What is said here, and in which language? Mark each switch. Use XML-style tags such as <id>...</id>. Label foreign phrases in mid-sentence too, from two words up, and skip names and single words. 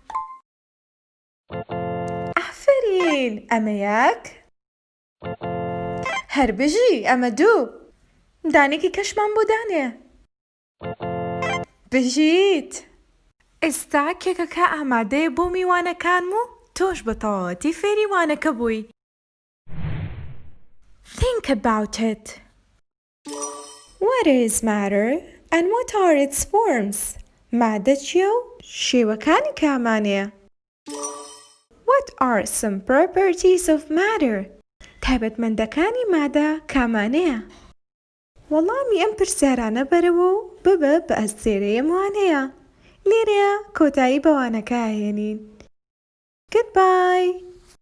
<ckb>ئافرین ئەمە یەک هەر بژی ئەمە 2 دانێکی کەشمان بۆ دانێ بژیت ئێستا کێکەکە ئامادەیە بۆ میوانەکانم و تۆش بە تەواوەتی فێری وانەکە بووی</ckb> <en>Think about it. What is matter and what are its forms?</en> <ckb>مادە چیە و شێوەکانی کامانەیە؟</ckb> <en>What are some properties of matter?</en> <ckb>تایبەتمەندەکانی مادە کامانەیە؟ وەڵامی ئەم پرسیارانە بەرەوە و ببە بە ئەستێرەیە موانەیە. لێرەیە کۆتایی بەوانەکە هێنین.</ckb> <en>Goodbye!</en>